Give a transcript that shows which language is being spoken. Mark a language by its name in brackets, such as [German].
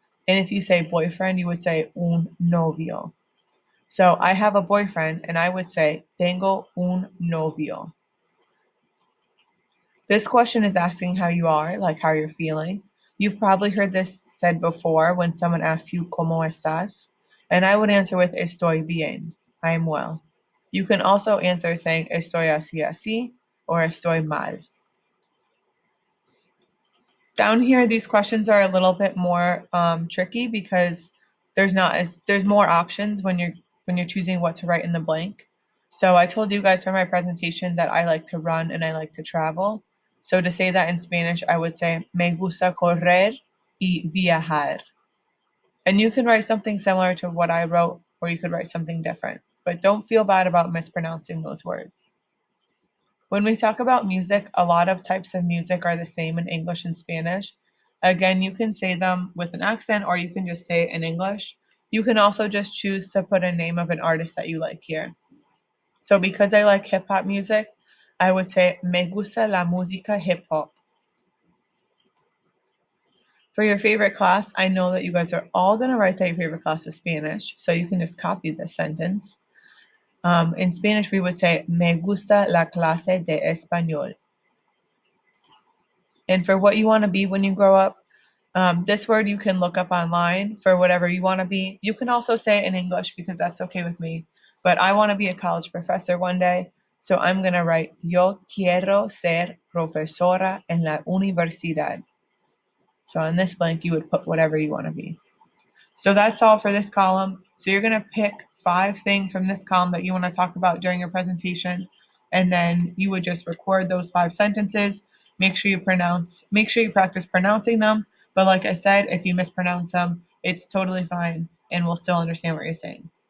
[English] And if you say boyfriend, you would say [Spanish] un novio. [English] So I have a boyfriend and I would say [Spanish] tengo un novio. [English] This question is asking how you are, like how you're feeling. You've probably heard this said before when someone asks you [Spanish] ¿Cómo estás? [English] And I would answer with [Spanish] estoy bien. [English] I am well. You can also answer saying [Spanish] estoy así así [English] or [Spanish] estoy mal. [English] Down here, these questions are a little bit more tricky because there's more options when you're choosing what to write in the blank. So I told you guys for my presentation that I like to run and I like to travel. So to say that in Spanish, I would say [Spanish] me gusta correr y viajar. [English] And you can write something similar to what I wrote, or you could write something different. But don't feel bad about mispronouncing those words. When we talk about music, a lot of types of music are the same in English and Spanish. Again, you can say them with an accent or you can just say it in English. You can also just choose to put a name of an artist that you like here. So because I like hip hop music, I would say [Spanish] me gusta la música hip hop. [English] For your favorite class, I know that you guys are all going to write that your favorite class is Spanish, so you can just copy this sentence. In Spanish, we would say [Spanish] me gusta la clase de español. [English] And for what you want to be when you grow up, this word you can look up online for whatever you want to be. You can also say it in English because that's okay with me. But I want to be a college professor one day. So I'm going to write, [Spanish] Yo quiero ser profesora en la universidad. [English] So on this blank, you would put whatever you want to be. So that's all for this column. So you're going to pick 5 things from this column that you want to talk about during your presentation. And then you would just record those 5 sentences. Make sure you practice pronouncing them. But like I said, if you mispronounce them, it's totally fine and we'll still understand what you're saying.